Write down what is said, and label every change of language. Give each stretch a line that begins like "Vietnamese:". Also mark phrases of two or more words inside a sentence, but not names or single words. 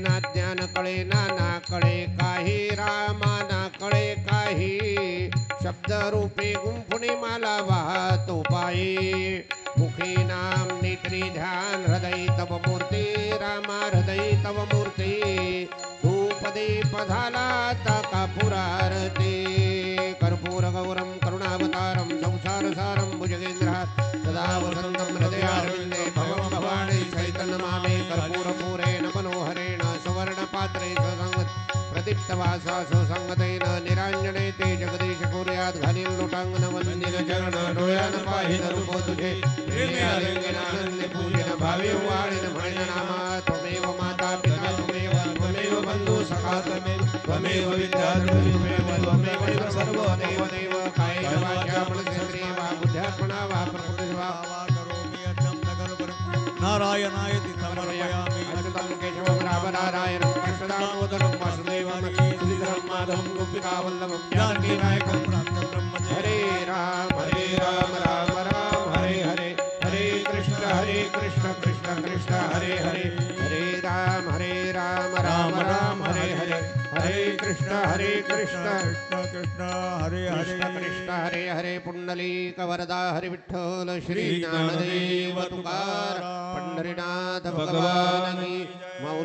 Marathi: ना ज्ञान कळे ना कळे काही रामा ना कळे काही शब्द रूपी गुंफुनी मला वाहतो पायी मुखी नाम नेत्री ध्यान हृदय तव मूर्ती रामा हृदय तव मूर्ती. धूप दीप झाला आता कापूर आरती
Sanskrit: कर्पूर गौरम करुणावतारम संसार सारम भुजगेंद्रात सदा वसंतं हृदयारविन्दे भवं भवानी चैतन्यमामे कर्पूरपूरेण मनोहरेण सुवर्णपात्रे सुसंगत प्रदीप्तवासा सुसंगतेन निराञ्जने ते जगदीश कुर्यात्
Marathi: घालील लोटांगण वंदिन चरण डोळ्यान पाहिन रूप तुझे प्रेमे आलिंगन आनंदे पूजन भावे वाळीन म्हणेन नामा
Sanskrit: त्वमेव माता पिता त्वमेव बंधू सखा त्वमेव विद्या त्वमेव सर्व देव देव कायेन वाचा मनसेंद्रिय वा बुद्ध्यात्मना वा प्रकृती वा नारायणाय समर्पयामि. अच्युतं केशवं रामनारायणं कृष्णदामोदरं वासुदेवं श्रीधरं माधवं गोपिकावल्लभं जानकीनायकं हरे राम राम राम हरे हरे हरे कृष्ण कृष्ण कृष्ण हरे हरे हरे राम राम राम हरे हरे हरे कृष्ण कृष्ण कृष्ण हरे हरे
Marathi: कृष्ण हरे हरे पुंडलीक वरदा हरि विठ्ठल श्री ज्ञानदेव तुकाराम पंढरीनाथ भगवान की मौली.